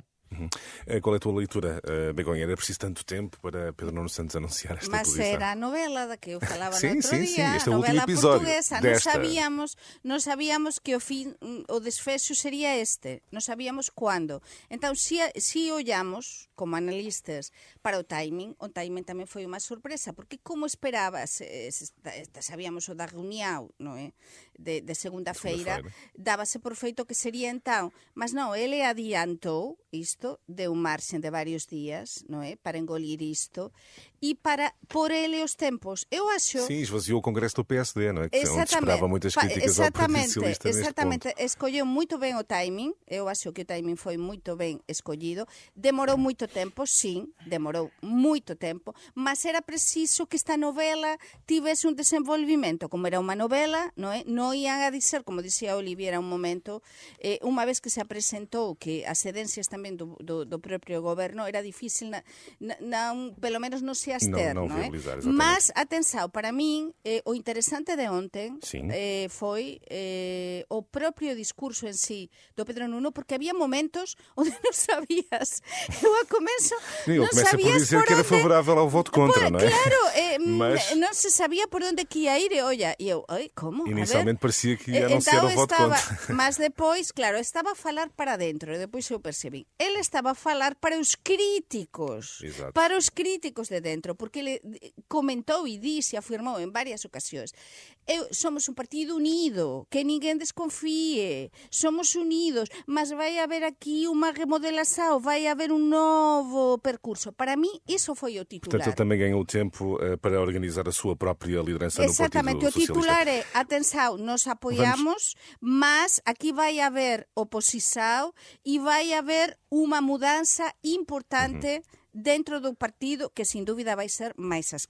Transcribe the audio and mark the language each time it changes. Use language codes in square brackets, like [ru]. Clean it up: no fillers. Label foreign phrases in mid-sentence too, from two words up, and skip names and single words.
[pt] Qual é a tua leitura, Begonha? Era preciso tanto tempo para Pedro Nuno Santos anunciar esta posição? Mas era a novela da que eu falava sim, no outro sim, dia, este é a o último novela episódio portuguesa. desta. Não sabíamos que o desfecho sería este. [gl] Non sabíamos cuándo. Então, si olhamos como analistas para o timing tamén foi unha sorpresa, porque como esperabas, sabíamos o da reunión, non é? De segunda-feira, dábase por feito que sería então, mas non, ele adiantou isto, deu marxen de varios días, non é? [pt] Para engolir isto e para pôr ele os tempos. Eu acho... Sim, esvaziou o Congresso do PSD, não é? Que onde esperava muitas críticas ao Partido Socialista neste ponto. [gl] Escolleu muito ben o timing, eu acho que o timing foi muito ben escollido. Demorou muito tempo, sim, demorou muito tempo, mas era preciso que esta novela tivese un desenvolvimento, como era unha novela, non é? Non ian a dizer, como dicía Oliviera un momento, unha vez que se apresentou que as cedencias tamén do propio goberno era difícil, pelo menos non se abster, non é? Mas, atenção, para min, o interesante de ontem foi o propio discurso en sí do Pedro Nuno, porque había momentos onde non sabías. Eu a começo non sabías [pt] por dizer que era favorável ao voto contra, não é? Claro, mas... [gl] non se sabía por onde que ia ir, e olha, e eu, como? [pt] Inicialmente parecia que ia anunciar o voto contra. [gl] Mas depois, claro, estaba a falar para dentro, e depois eu percebi. Ele estaba a falar para os críticos. [pt] Exato. [gl] Para os críticos de dentro, porque ele comentou e disse, afirmou en varias ocasións, somos un partido unido, que ninguén desconfíe, somos unidos, mas vai haber aquí unha remodelação, vai haber un novo percurso. Para mí, iso foi o titular. [pt] Portanto, ele também ganhou tempo para organizar a sua própria liderança no Partido Socialista. [gl] Exatamente, o titular é, atenção, nos apoiamos, mas aquí vai haver oposição e vai haver unha mudança importante dentro do partido, que sem dúvida vai ser mais à esquerda.